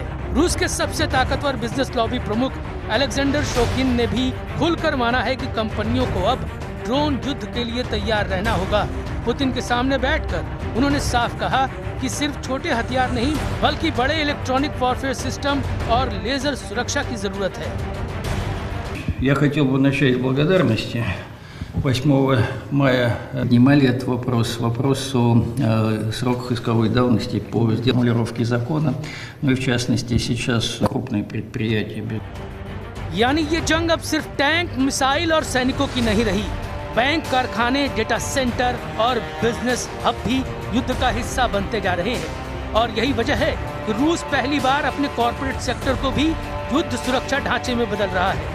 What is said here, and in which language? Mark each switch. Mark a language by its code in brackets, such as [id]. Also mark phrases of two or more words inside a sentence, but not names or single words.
[hi] रूस के सबसे ताकतवर [en] business lobby [hi] प्रमुख अलेक्जेंडर शोकिन ने भी खुलकर माना है कि कंपनियों को अब ड्रोन युद्ध के लिए तैयार रहना होगा। पुतिन के सामने बैठकर उन्होंने साफ कहा कि सिर्फ छोटे हथियार नहीं बल्कि बड़े [en] electronic warfare system [hi] और लेजर सुरक्षा की जरूरत है। [ru] Я хотел бы начать с благодарности 8 мая поднимали этот вопрос о сроках исковой давности по формулировке закона, ну и в частности сейчас крупные предприятия. [hi] यानी ये जंग अब सिर्फ टैंक, मिसाइल और सैनिकों की नहीं रही। बैंक, कारखाने, [en] data center [hi] और [en] business hub [hi] भी युद्ध का हिस्सा बनते जा रहे हैं। और यही वजह है कि रूस पहली बार अपने [en] corporate sector [hi] को भी युद्ध सुरक्षा ढांचे में बदल रहा है।